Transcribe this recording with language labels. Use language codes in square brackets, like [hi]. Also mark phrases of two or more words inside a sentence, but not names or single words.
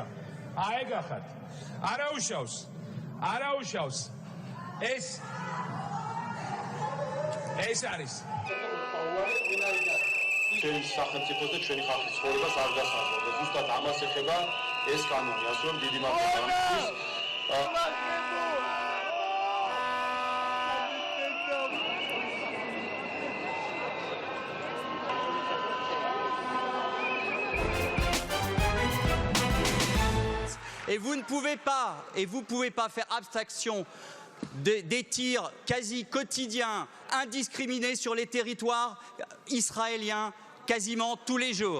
[ka] აეგახათ. არაუშავს. არაუშავს. ეს არის. ჩვენი სახელმწიფოს და ჩვენი ხალხის ცხოვრებას არ გასაღებდა. ზუსტად ამას ეხება ეს კანონი. ასე რომ დიდი მადლობა ამისთვის. [fr] Et vous ne pouvez pas faire abstraction des tirs quasi quotidiens, indiscriminés sur les territoires israéliens, quasiment tous les jours.